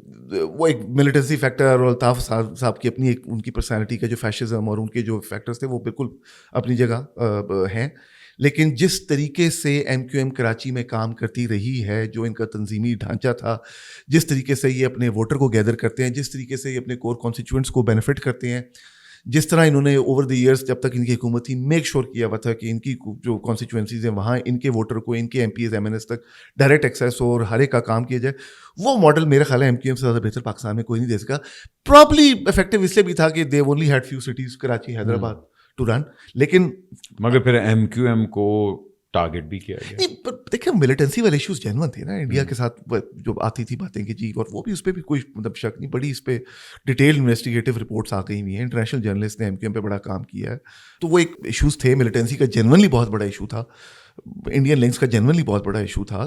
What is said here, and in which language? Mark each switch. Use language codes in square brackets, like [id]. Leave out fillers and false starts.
[ur] وہ ایک militancy factor اور الطاف صاحب کی اپنی ایک ان کی پرسنالٹی کا جو فیشزم اور ان کے جو فیکٹرز تھے وہ بالکل اپنی جگہ ہیں, لیکن جس طریقے سے ایم کیو ایم کراچی میں کام کرتی رہی ہے, جو ان کا تنظیمی ڈھانچہ تھا, جس طریقے سے یہ اپنے ووٹر کو گیدر کرتے ہیں, جس طریقے سے یہ اپنے کور کانسٹیچوئنٹس کو بینیفٹ کرتے ہیں, جس طرح انہوں نے [en] over the years [ur] جب تک ان کی حکومت تھی میک شور کیا ہوا تھا کہ ان کی جو کانسٹیچوئنسیز ہیں وہاں ان کے ووٹر کو, ان کے M Ps M N S تک ڈائریکٹ ایکسیس اور ہر ایک کا کام کیا جائے, وہ ماڈل میرا خیال ہے ایم کیو ایم سے زیادہ بہتر پاکستان میں کوئی نہیں دے سکا. [en] probably effective [ur] اس لیے بھی تھا کہ [en] they only had few cities, Karachi, Hyderabad to run, لیکن [ur] مگر پھر ایم کیو ایم کو ٹارگیٹ بھی کیا گیا. نہیں دیکھیں ملیٹنسی والے ایشوز جینون تھے نا انڈیا کے ساتھ جو آتی تھی باتیں کہ جی, اور وہ بھی اس پہ بھی کوئی مطلب شک نہیں, بڑی اس پہ ڈیٹیل انویسٹیگیٹو رپورٹس آ گئی ہوئی ہیں, انٹرنیشنل جرنلسٹ نے ایم کیو ایم پہ بڑا کام کیا ہے. تو وہ ایک ایشوز تھے, ملیٹنسی کا جینونلی بہت بڑا ایشو تھا, انڈین لنکس کا جینونلی بہت بڑا ایشو تھا.